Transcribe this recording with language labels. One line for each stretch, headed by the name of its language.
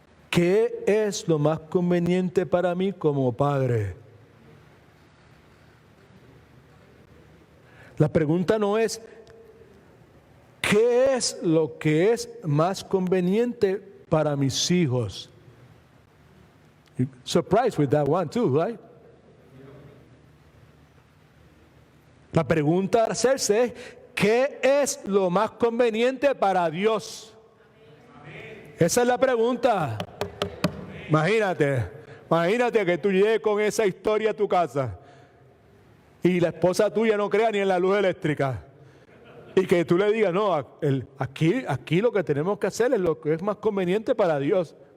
Spanish: ¿Qué es lo más conveniente para mí como padre? La pregunta no es ¿qué es lo que es más conveniente para mis hijos?
English: You're surprised with that one too, right?
Spanish: La pregunta a hacerse es ¿qué es lo más conveniente para Dios? Esa es la pregunta. Imagínate que tú llegues con esa historia a tu casa y la esposa tuya no crea ni en la luz eléctrica y que tú le digas, no, aquí lo que tenemos que hacer es lo que es más conveniente para Dios.